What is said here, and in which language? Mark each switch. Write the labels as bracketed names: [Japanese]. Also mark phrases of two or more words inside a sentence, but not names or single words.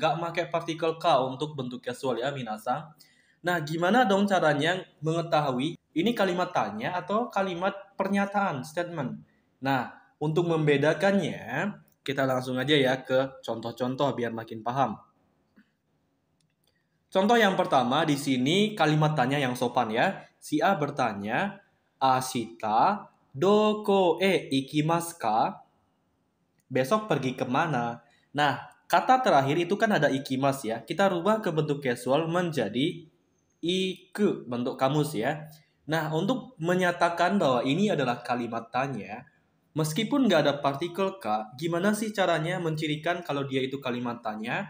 [Indonesian] Nggak pakai partikel K untuk bentuk casual ya, minasang. Nah, gimana dong caranya mengetahui ini kalimat tanya atau kalimat pernyataan, statement? Nah, untuk membedakannya, kita langsung aja ya ke contoh-contoh biar makin paham. Contoh yang pertama di sini kalimat tanya yang sopan ya. Si A bertanya, [Japanese] 明日どこ行きますか? [Indonesian] Besok pergi kemana? Nah, kata terakhir itu kan ada ikimas ya. Kita rubah ke bentuk casual menjadi iku, bentuk kamus ya. Nah, untuk menyatakan bahwa ini adalah kalimat tanya, meskipun nggak ada partikel K, gimana sih caranya mencirikan kalau dia itu kalimat tanya?